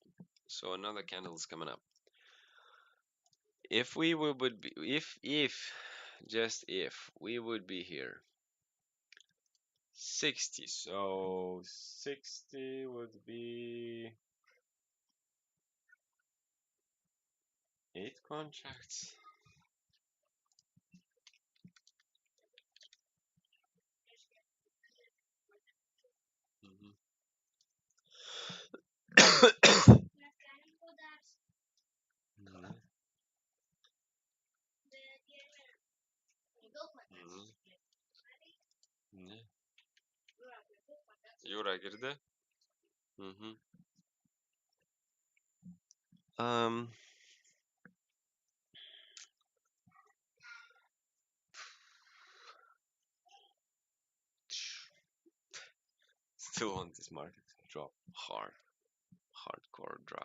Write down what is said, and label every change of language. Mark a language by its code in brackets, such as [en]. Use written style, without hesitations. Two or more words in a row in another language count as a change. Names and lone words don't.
[en] So another candle is coming up. If we would be, if, just if, we would be here. 60. So 60 would be 8 contracts. Mhm. Mhm. Mhm. [lt] Ne? Jūra girdi? Mhm. [en] Um, Still want this market to drop hard, hardcore drop.